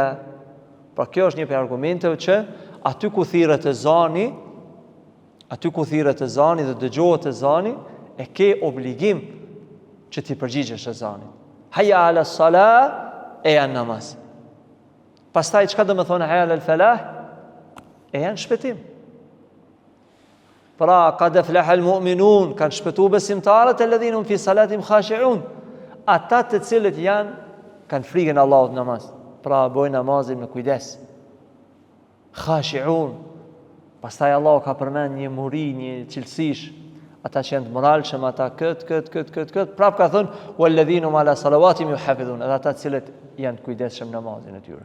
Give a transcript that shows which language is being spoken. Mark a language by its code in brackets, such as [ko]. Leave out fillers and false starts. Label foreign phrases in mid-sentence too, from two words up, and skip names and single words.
[sq] Pra kjo është një për argumenteve që aty ku thirret ezani, dhe dëgjohet ezani, e ke obligim që ti përgjigjesh ezanit. [ar] حي على الصلاة, [sq] e janë namaz. Pastaj çka do të thonë [ar] حي على الفلاح? [sq] E janë shpëtim. Pra, [ar] قد أفلح المؤمنون, [sq] kanë shpëtuar besimtarët [ar] الذين هم في صلاتهم خاشعون, [sq] ata të cilët kanë frikën e Allahut në namaz. Pra, bojnë namazin me kujdes. Khashi'un. Pastaj Allahu ka përmend një muri, një cilësish, ata që janë të moralshëm, ata këtë, prap ka thënë [ar] والذين هم على صلواتهم يحافظون, [sq] ata të cilët janë të kujdesshëm namazin e tyre.